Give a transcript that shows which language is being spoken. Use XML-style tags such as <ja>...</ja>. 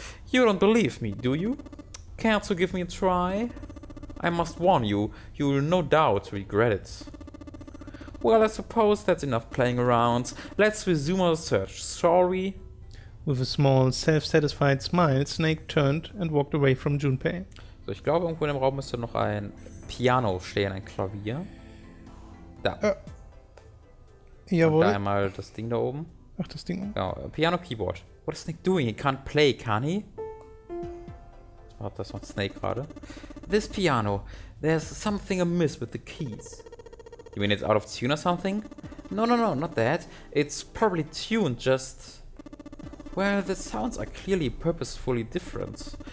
<en>You don't believe me, do you? Care to give me a try? I must warn you, you will no doubt regret it. Well, I suppose that's enough playing around. Let's resume our search, shall we? With a small, self-satisfied smile, Snake turned and walked away from Junpei.</en> <de>So, ich glaube, irgendwo in dem Raum müsste noch ein Piano stehen, ein Klavier. Da. Jawohl. Und da einmal das Ding da oben. Ach, das Ding. Genau, Piano, Keyboard.</de> <en>What is Snake doing? He can't play, can he?</en> <de>Das war Snake gerade.</de> <en>This piano. There's something amiss with the keys. You mean it's out of tune or something? No, not that. It's probably tuned, just... Well, the sounds are clearly purposefully different.</en>